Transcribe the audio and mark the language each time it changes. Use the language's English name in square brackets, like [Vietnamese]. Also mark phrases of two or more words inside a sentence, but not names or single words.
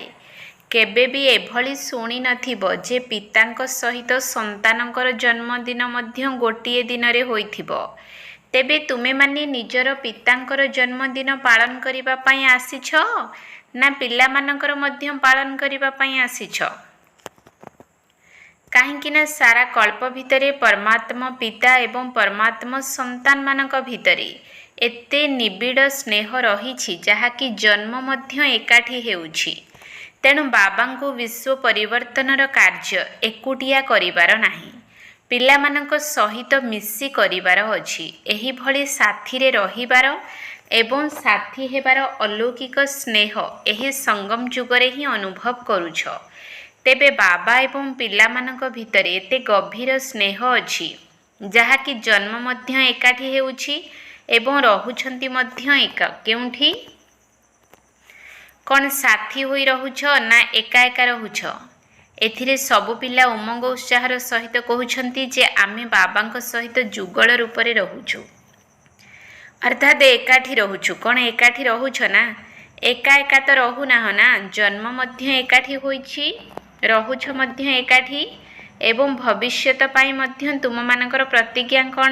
[Odia] କେବେ ଭି ଏଭଳି ଶୁଣି ନଥିବ ଯେ ପିତାଙ୍କ ସହିତ ସନ୍ତାନଙ୍କର ଜନ୍ମଦିନ ମଧ୍ୟ ଗୋଟିଏ ଦିନ ରେ ହୋଇଥିବ। ତେବେ ତୁମେ ମାନେ ନିଜର ପିତାଙ୍କର ଜନ୍ମଦିନ ପାଳନ କରିବା ପାଇଁ ଆସିଛ ନା ପିଲାମାନଙ୍କର ମଧ୍ୟ ପାଳନ କରିବା ପାଇଁ ଆସିଛ? କାହିଁକି ନା ସାରା କଳ୍ପ ଭିତରେ ପରମାତ୍ମା ପିତା ଏବଂ ପରମାତ୍ମା ସନ୍ତାନ ମାନଙ୍କ ଭିତରେ ଏତେ ନିବିଡ଼ ସ୍ନେହ ରହିଛି ଯହାଁକି ଜନ୍ମ ମଧ୍ୟ ଏକାଠି ହେଉଛି। ତେଣୁ ବାବାଙ୍କୁ ବିଶ୍ୱ ପରିବର୍ତ୍ତନର କାର୍ଯ୍ୟ ଏକୁଟିଆ କରିବାର ନାହିଁ, ପିଲାମାନଙ୍କ ସହିତ ମିଶି କରିବାର ଅଛି। ଏହି ଭଳି ସାଥୀରେ ରହିବାର ଏବଂ ସାଥୀ ହେବାର ଅଲୌକିକ ସ୍ନେହ ଏହି ସଙ୍ଗମ ଯୁଗରେ ହିଁ ଅନୁଭବ କରୁଛ। ତେବେ ବାବା ଏବଂ ପିଲାମାନଙ୍କ ଭିତରେ ଏତେ ଗଭୀର ସ୍ନେହ ଅଛି ଯହାଁକି ଜନ୍ମ ମଧ୍ୟ ଏକାଠି ହେଉଛି ଏବଂ ରହୁଛନ୍ତି ମଧ୍ୟ ଏକା କେଉଁଠି? କଉଣ ସାଥୀ ହୋଇ ରହୁଛ ନା ଏକା ଏକା ରହୁଛ? ଏଥିରେ ସବୁ ପିଲା ଉମଙ୍ଗ ଉତ୍ସାହର ସହିତ କହୁଛନ୍ତି ଯେ ଆମେ ବାବାଙ୍କ ସହିତ ଯୁଗଳ ରୂପରେ ରହୁଛୁ, ଅର୍ଥାତ ଏକାଠି ରହୁଛୁ। କଉଣ ଏକାଠି ରହୁଛ ନା? ଏକା ଏକା ତ ରହୁ ନା ହୋ ନା, ଜନ୍ମ ମଧ୍ୟ ଏକାଠି ହେଉଛି, ରହୁଛ ମଧ୍ୟ ଏକାଠି ଏବଂ ଭବିଷ୍ୟତ ପାଇଁ ମଧ୍ୟ ତୁମ ମାନଙ୍କର ପ୍ରତିଜ୍ଞା କଉଣ?